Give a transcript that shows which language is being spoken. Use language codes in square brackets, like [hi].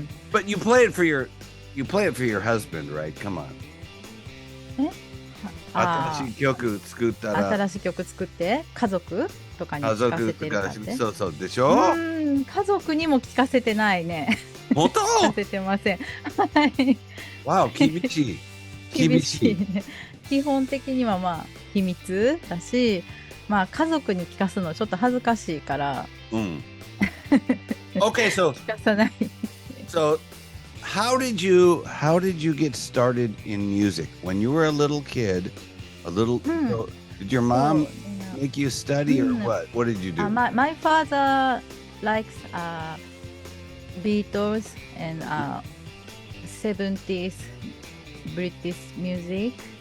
[en] But you play it for your husband, right? Come on. [ja] 新しい曲作ったら新しい曲作って家族とかに聞かせてる感じ。そうそうでしょ。家族にも聞かせてないね。本当？聞かせてません。はい。わお、厳しい。厳しいね。基本的にはまあ秘密だし、まあ家族に聞かすのちょっと恥ずかしいから。 [en] うん。Okay, so [ja] 聞かさない。 [en] So how did you get started in music when you were a little kid? Did your mom make you study or what? What did you do? My father likes Beatles and 70s British music.